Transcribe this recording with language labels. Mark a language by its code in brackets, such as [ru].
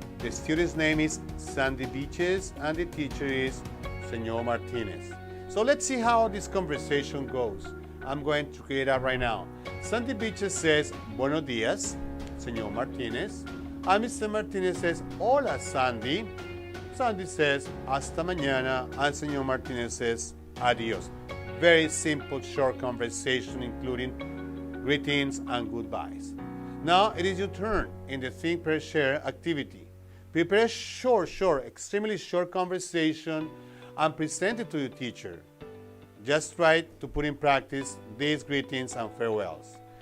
[en] The student's name is Sandy Beaches and the teacher is Señor Martinez. So let's see how this conversation goes. I'm going to create it right now. Sandy Beaches says, [es] buenos días, [en] Señor Martinez. And Mr. Martinez says, [es] hola, [en] Sandy. Sandy says, [es] hasta mañana. [en] And Señor Martinez says, [es] adios. [en] Very simple, short conversation, including greetings and goodbyes. Now it is your turn in the Think, Prepare, Share activity. Prepare a short, extremely short conversation and present it to your teacher. Just try to put in practice these greetings and farewells.